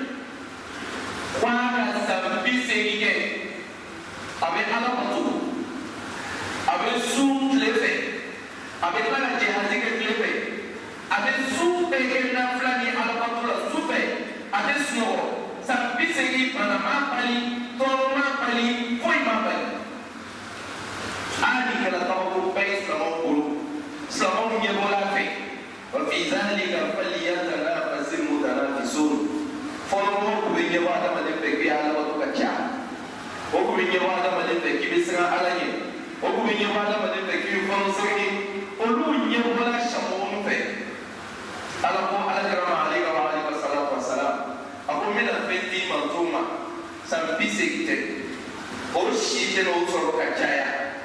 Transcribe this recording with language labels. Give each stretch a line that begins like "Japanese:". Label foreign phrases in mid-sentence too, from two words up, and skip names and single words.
Bambara: ko a ka san 80 kɛ a bɛ ala bato a bɛ su tile fɛ a bɛ tila ka jihadi kɛ tile fɛ a bɛ su bɛɛ kɛ nafila ni ala bato la su fɛ a tɛ sunɔgɔ san 80 bana ma bali tɔɔrɔ ma bali foyi ma bali ala ni kɛra kabako bɛɛ ye silamɛw bolo silamɛw ɲɛbɔla a fɛ
Arabic: وفي ذلك فليتنافس المتنافسون
Bambara: fɔlɔmɔgɔw tun bɛ ɲɛbɔ adamaden fɛ k'i ala bato ka ca o tun bɛ ɲɛbɔ adamaden fɛ k'i bɛ siran ala ɲɛ o tun bɛ ɲɛbɔ adamaden fɛ k'i bɛ fɔlɔsɛgɛ ye olu ɲɛbɔla Shama'u fɛ ala ko alakira ma
Arabic: عليه الصلاة والسلام
Bambara: a ko n bɛna fɛn d'i ma t'o ma san 80 tɛ o si tɛ n'o sɔrɔ ka caya mɛ